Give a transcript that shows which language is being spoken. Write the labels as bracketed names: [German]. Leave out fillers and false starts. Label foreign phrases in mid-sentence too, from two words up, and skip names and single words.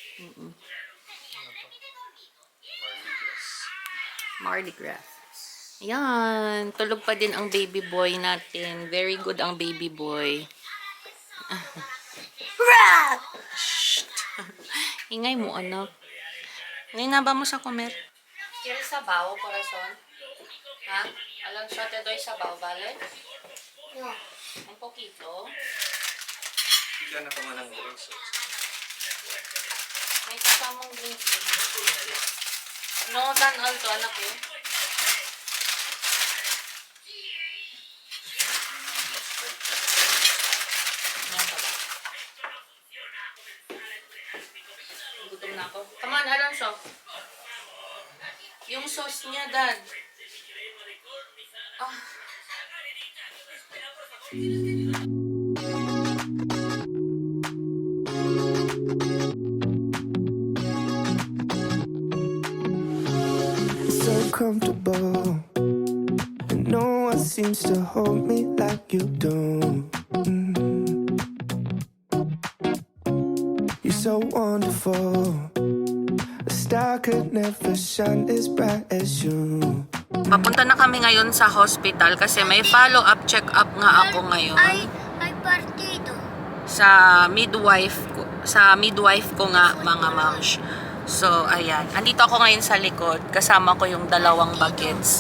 [Filipino] Mardi Gras. Yan. Tulog pa din ang baby boy natin. [English] Very good [Filipino] ang baby boy. Shh. Ingay mo, anak. Nainaba mo sa comer. [Spanish] ¿Quieres sabaw, corazón? ¿Ha? Alonso, te doy sabaw, ¿vale? No. Un poquito. [Filipino] Bigyan ako man ng drinks. May kasamang drinks din. [Spanish] No tan alto, [Filipino] anak eh. Yan pala. Gutom na ako. [English] Come on, Alonso. [Filipino] Yung sauce niya, Dad. Ah. [English] So comfortable, and no one seems to hold me like you do. You're so wonderful. A star could never shine as bright as you. [Filipino] Papunta na kami ngayon sa hospital kasi may [English] follow-up check-up [Filipino] nga ako ngayon [Spanish] Hay partido. [Filipino] sa midwife ko nga, mga moms. So, ayan. Andito ako ngayon sa likod. Kasama ko yung dalawang bagets.